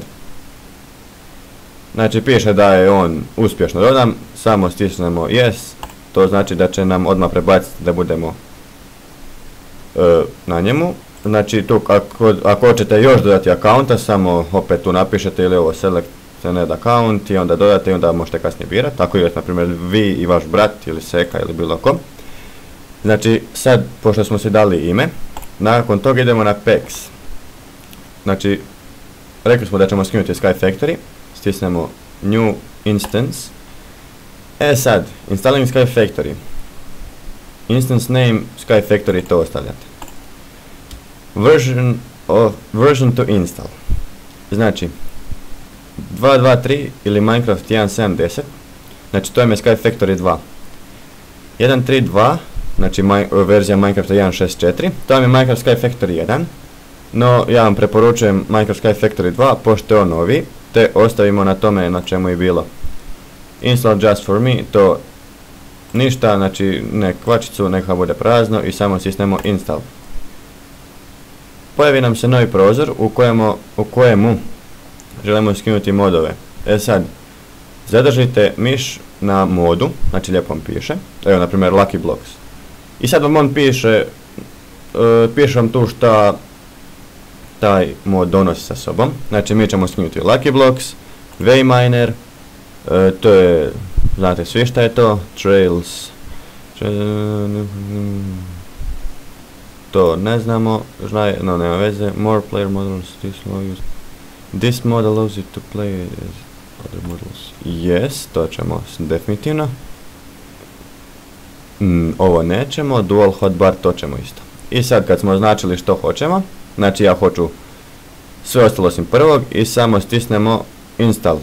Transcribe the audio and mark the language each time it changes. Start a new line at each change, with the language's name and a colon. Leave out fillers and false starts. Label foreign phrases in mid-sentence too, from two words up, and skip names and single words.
Croatian: Znači piše da je on uspješno dodan, samo stisnemo yes, to znači da će nam odmah prebaciti da budemo na njemu. Znači tu ako hoćete još dodati accounta, samo opet tu napišete ili ovo
English: select add account
Croatian: i onda dodate i onda možete kasnije birati, ako je na primjer vi i vaš brat ili seka ili bilo ko. Znači sad pošto smo si dali ime, nakon toga idemo na packs. Znači rekli smo da ćemo skinuti Sky Factory, stisnemo
English: new instance.
Croatian: E sad,
English: installing Sky Factory, instance name Sky Factory,
Croatian: to ostavljate.
English: Version to install,
Croatian: znači 2.2.3 ili Minecraft 1.7.10, znači to je Sky Factory 2. 1.3.2, znači verzija Minecrafta 1.6.4, to je Minecraft Sky Factory 1, no ja vam preporučujem Minecraft Sky Factory 2 pošto je on novi, te ostavimo na tome na čemu je bilo.
English: Install just for me,
Croatian: to ništa, znači ne kvačicu, neka bude prazno i samo stisnemo install. Pojavi nam se novi prozor u kojemu želimo skinuti modove. E sad, zadržite miš na modu, znači lijepo vam piše, evo na primjer Lucky Blocks. I sad vam on piše vam tu šta taj mod donosi sa sobom. Znači mi ćemo skinuti Lucky Blocks, Wayminer, to je, znate svi šta je to, Trails, to ne znamo, no nema veze,
English: More Player Models, this mod allows you to play as other models.
Croatian: Yes, to ćemo definitivno. Ovo nećemo, Dual Hotbar, to ćemo isto. I sad kad smo označili što hoćemo, znači ja hoću sve ostalo osim prvog i samo stisnemo install.